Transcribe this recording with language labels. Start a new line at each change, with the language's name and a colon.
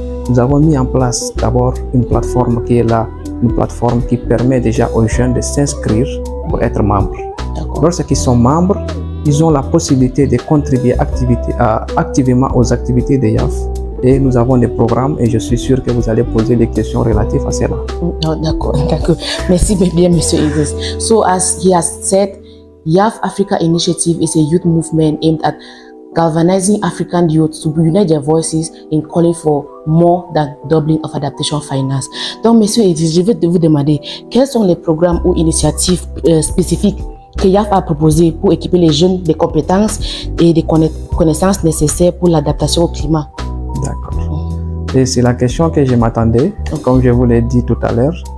French: Nous avons mis en place d'abord une plateforme qui est là, une plateforme qui permet déjà aux jeunes de s'inscrire pour être membres. Lorsqu'ils sont membres, ils ont la possibilité de contribuer activement aux activités de YAF. Et nous avons des programmes et je suis sûr que vous allez poser des questions relatives à cela. D'accord. Merci bien, Monsieur Idriss.
English: So as he has said, YAF Africa Initiative is a youth movement aimed at galvanizing African youth to unite their voices in calling for more than doubling of adaptation finance.
French: Donc, Monsieur Idriss, je vais vous demander quels sont les programmes ou initiatives spécifiques que YAF a proposé pour équiper les jeunes des compétences et des connaissances nécessaires pour l'adaptation au climat. D'accord. Et c'est la question que je m'attendais, comme je vous l'ai dit tout à l'heure.